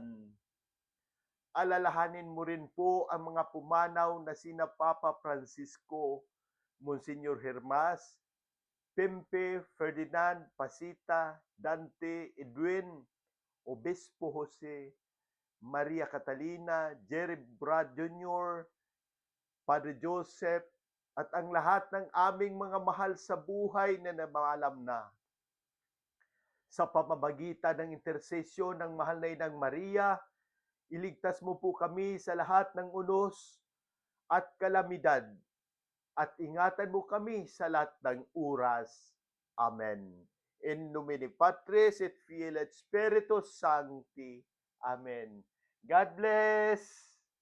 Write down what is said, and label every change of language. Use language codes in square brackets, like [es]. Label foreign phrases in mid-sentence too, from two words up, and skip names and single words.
[tl] Alalahanin mo rin po ang mga pumanaw na sina Papa Francisco, Monsignor Hermas, Pempe, Ferdinand, Pasita, Dante, Edwin, Obispo Jose, Maria Catalina, Jerry Brad Jr., Padre Joseph, at ang lahat ng aming mga mahal sa buhay na namalam na. Sa pamamagitan ng intersesyon ng mahal na Inang Maria, iligtas mo po kami sa lahat ng unos at kalamidad at ingatan mo kami sa lahat ng oras. Amen. [la] In nomine Patris et Filii et Spiritus Sancti. [en] Amen. God bless!